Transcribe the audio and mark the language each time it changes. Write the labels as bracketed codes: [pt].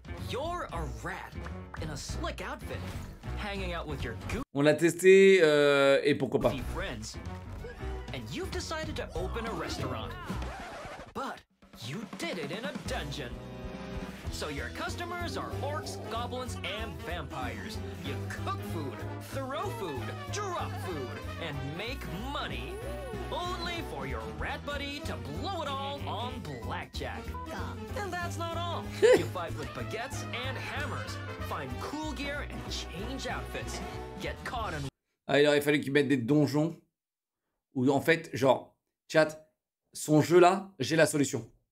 [en] You're a rat in a slick outfit, hanging out with your [fr] On l'a testé et pourquoi pas. [en] friends, and you've decided to open a restaurant. But you did it in a dungeon. So your customers are orcs, goblins, and vampires. You cook food, throw food, drop food, and make money. Only for your rat buddy to blow it all on blackjack. And that's not all. You fight with baguettes and hammers, find cool gear and change outfits. Get caught in... [fr] Ah, il aurait fallu qu'ils mettent des donjons où en fait, genre, chat, son jeu là, j'ai la solution.